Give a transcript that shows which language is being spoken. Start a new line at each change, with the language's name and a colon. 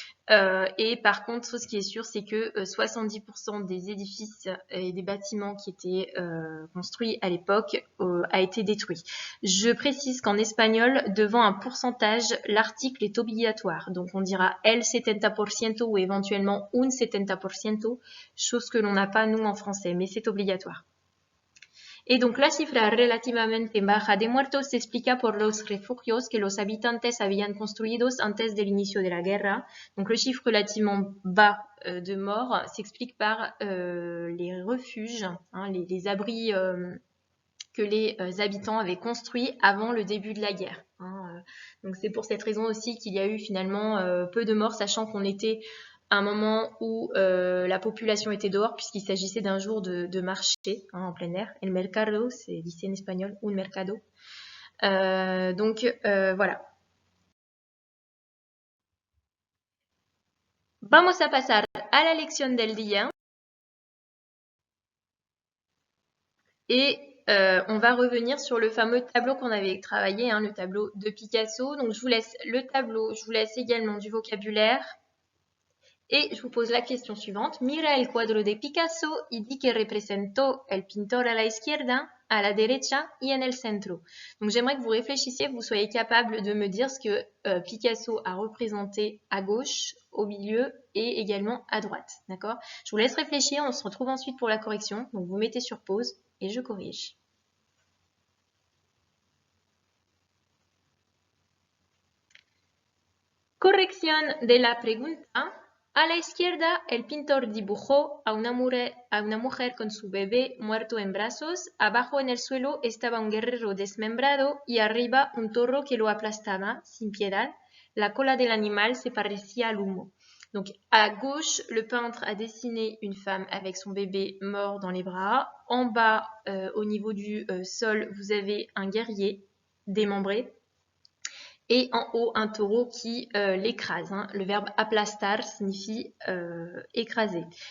French: Et par contre, ce qui est sûr, c'est que 70% des édifices et des bâtiments qui étaient construits à l'époque a été détruit. Je précise qu'en espagnol, devant un pourcentage, l'article est obligatoire. Donc on dira el 70% ou éventuellement un 70%, chose que l'on n'a pas nous en français, mais c'est obligatoire. Et donc
Spanish: la cifra relativamente baja de muertos se explica por los refugios que los habitantes habían construidos antes del inicio de la guerra.
French: Donc le chiffre relativement bas de morts s'explique par les refuges, hein, les abris que les habitants avaient construits avant le début de la guerre. Hein. Donc c'est pour cette raison aussi qu'il y a eu finalement peu de morts, sachant qu'on était un moment où la population était dehors, puisqu'il s'agissait d'un jour de marché, hein, en plein air. El mercado, c'est dit en espagnol, un mercado. Donc voilà.
Spanish: Vamos a pasar a la lección del día.
French: Et on va revenir sur le fameux tableau qu'on avait travaillé, hein, le tableau de Picasso. Donc je vous laisse le tableau, je vous laisse également du vocabulaire. Et je vous pose la question suivante.
Spanish: Mira el cuadro de Picasso y di que representó el pintor a la izquierda, a la derecha y en el centro.
French: Donc j'aimerais que vous réfléchissiez, que vous soyez capable de me dire ce que Picasso a représenté à gauche, au milieu et également à droite. D'accord ? Je vous laisse réfléchir, on se retrouve ensuite pour la correction. Donc vous mettez sur pause et je corrige.
Spanish: Corrección de la pregunta. A la izquierda, el pintor dibujó a una mujer con su bebé muerto en brazos. Abajo en el suelo estaba un guerrero desmembrado y arriba un toro que lo aplastaba sin piedad. La cola del animal se parecía al humo.
French: Donc à gauche, le peintre a dessiné une femme avec son bébé mort dans les bras. En bas, au niveau du sol, vous avez un guerrier démembré. Et en haut, un taureau qui l'écrase. Hein. Le verbe aplastar signifie écraser.